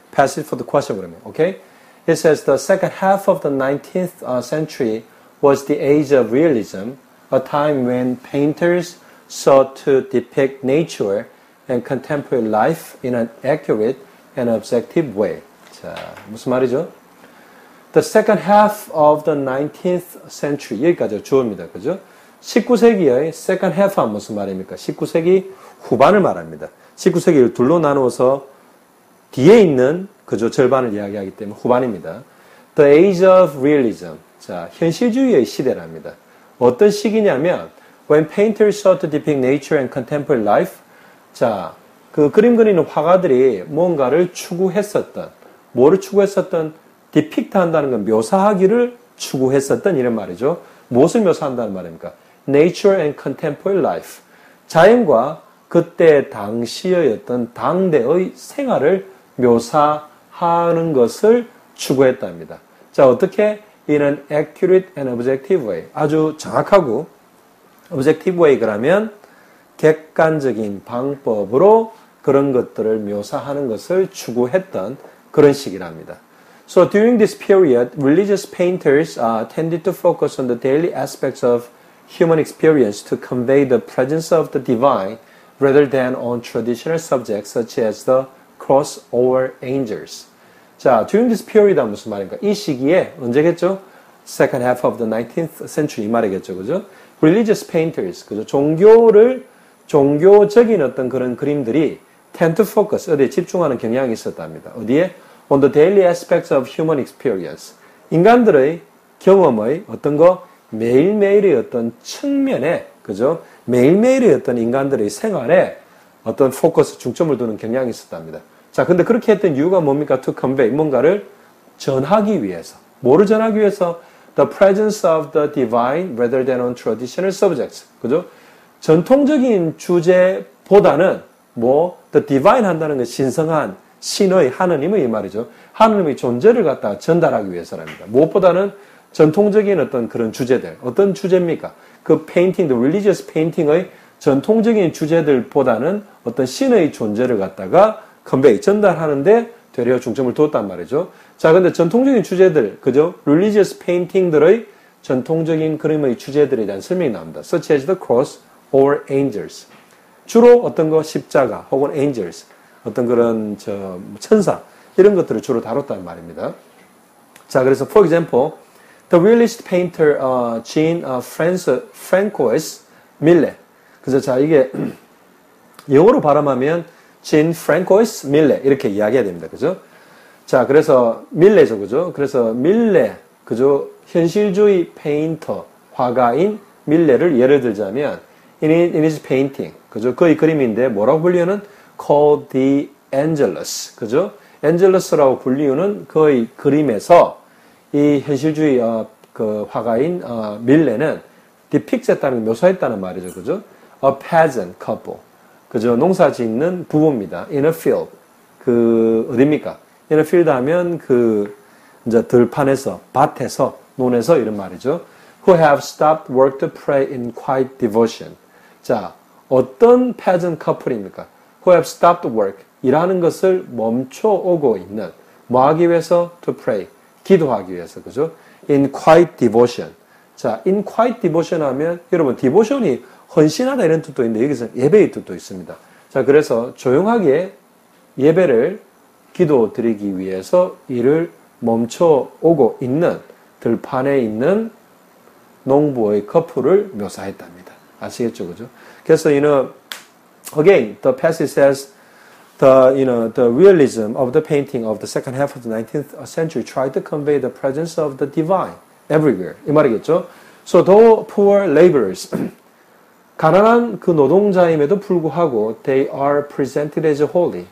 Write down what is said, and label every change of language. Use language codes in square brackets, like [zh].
[en] Passage for the question with me, okay? It says the second half of the 19th century was the age of realism, a time when painters sought to depict nature and contemporary life in an accurate and objective way. [ko] 자, 무슨 말이죠? [en] The second half of the 19th century. [ko] 여기까지 주어입니다. 그죠? 19세기의 [en] second half [ko] 은 무슨 말입니까? 19세기 후반을 말합니다. 19세기를 둘로 나누어서 뒤에 있는 그죠? 절반을 이야기하기 때문에 후반입니다. [en] The age of realism. [ko] 자, 현실주의의 시대랍니다. 어떤 시기냐면 [en] when painters sought to depict nature and contemporary life. [ko] 자, 그 그림 그리는 화가들이 뭔가를 추구했었던, 뭐를 추구했었던, 디픽트 한다는 건 묘사하기를 추구했었던 이런 말이죠. 무엇을 묘사한다는 말입니까? [en] Nature and contemporary life. [ko] 자연과 그때 당시의 어떤 당대의 생활을 묘사하는 것을 추구했답니다. 자, 어떻게? [en] In an accurate and objective way. [ko] 아주 정확하고 [en] objective way [ko] 그러면 객관적인 방법으로 그런 것들을 묘사하는 것을 추구했던 그런 시기랍니다. [en] So during this period, religious painters tended to focus on the daily aspects of human experience to convey the presence of the divine rather than on traditional subjects such as the cross or angels. [ko] 자, [en] during this period [ko] 무슨 말인가? 이 시기에 언제겠죠? [en] Second half of the 19th century [ko] 이 말이겠죠, 그죠? [en] Religious painters, 그죠? [ko] 종교적인 어떤 그런 그림들이 [en] tend to focus, [ko] 어디에 집중하는 경향이 있었답니다. 어디에? [en] On the daily aspects of human experience. [ko] 인간들의 경험의 어떤 거, 매일매일의 어떤 측면에, 그죠? 매일매일의 어떤 인간들의 생활에 어떤 포커스, 중점을 두는 경향이 있었답니다. 자, 근데 그렇게 했던 이유가 뭡니까? [en] To convey, [ko] 뭔가를 전하기 위해서. 뭐를 전하기 위해서? [en] The presence of the divine rather than on traditional subjects. [ko] 그죠? 전통적인 주제보다는 [en] the divine [ko] 한다는 건 신성한 신의 하느님의 이 말이죠. 하느님의 존재를 갖다 전달하기 위해서랍니다. 무엇보다는 전통적인 어떤 그런 주제들. 어떤 주제입니까? 그 [en] painting, the religious painting [ko] 의 전통적인 주제들보다는 어떤 신의 존재를 갖다가 convey, 전달하는데 되려 중점을 두었단 말이죠. 자, 근데 전통적인 주제들, 그죠? religious painting들의 전통적인 그림의 주제들에 대한 설명이 나옵니다. [en] Such as the cross or angels. [ko] 주로 어떤 거 십자가 혹은 angels, 어떤 그런 천사 이런 것들을 주로 다뤘다는 말입니다. 자, 그래서 [en] for example, the realist painter Jean Francois Millet. [ko] 그래서 자, 이게 영어로 발음하면 Jean Francois Millet 이렇게 이야기해야 됩니다. 그죠? 자, 그래서 밀레죠, 그죠? 그래서 밀레, 그죠? 현실주의 페인터, 화가인 밀레를 예를 들자면 [en] in his painting, [ko] 그죠? 그의 그림인데 뭐라고 불리우는? [en] Called the Angelus, [ko] 그죠? Angelus라고 불리우는 그의 그림에서 이 현실주의 그 화가인 밀레는 depict했다는 묘사했다는 말이죠, 그죠? [en] A peasant couple, 그죠? [ko] 농사 짓는 부부입니다. [en] In a field, [ko] 그 어디입니까? [en] In a field [ko] 하면 그 이제 들판에서, 밭에서, 논에서 이런 말이죠. [en] Who have stopped work to pray in quiet devotion. [ko] 자, 어떤 peasant couple입니까? [en] Who have stopped work. [ko] 일하는 것을 멈춰오고 있는. 뭐 하기 위해서? [en] To pray. [ko] 기도하기 위해서. 그죠? [en] In quiet devotion. [ko] 자, [en] in quiet devotion [ko] 하면, 여러분, devotion이 헌신하다 이런 뜻도 있는데, 여기서 예배의 뜻도 있습니다. 자, 그래서 조용하게 예배를 기도 드리기 위해서 일을 멈춰오고 있는 들판에 있는 농부의 커플을 묘사했답니다. 아시겠죠, 그죠? [en] 그래서, again, the passage says, the realism of the painting of the second half of the 19th century tried to convey the presence of the divine everywhere. [ko] 이 말이겠죠? [en] So, though poor laborers, [ko] 가난한 그 노동자임에도 불구하고, [en] they are presented as holy.